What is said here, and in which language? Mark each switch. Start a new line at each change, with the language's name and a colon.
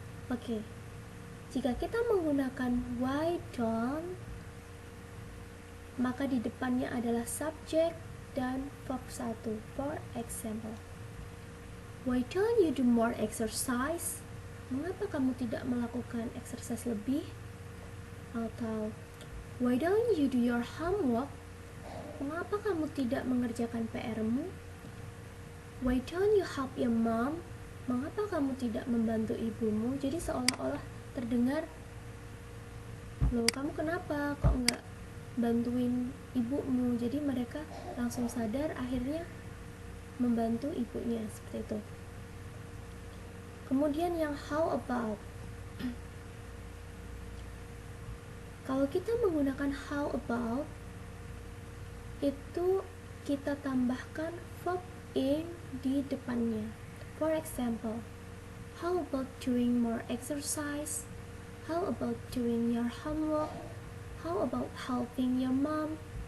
Indonesian: Oke, jika kita menggunakan
English: why don't,
Indonesian: maka di depannya adalah subject dan verb 1.
English: For example, why don't you do more exercise?
Indonesian: Mengapa kamu tidak melakukan exercise lebih?
English: Atau why don't you do your homework?
Indonesian: Mengapa kamu tidak mengerjakan PR-mu?
English: Why don't you help your mom?
Indonesian: Mengapa kamu tidak membantu ibumu? Jadi seolah-olah terdengar, loh kamu kenapa kok nggak bantuin ibumu? Jadi mereka langsung sadar, akhirnya membantu ibunya, seperti itu. Kemudian yang
English: how about.
Indonesian: Kalau kita menggunakan
English: how about,
Indonesian: itu kita tambahkan verb in di depannya.
English: For example, how about doing more exercise? How about doing your homework? How about helping your mom?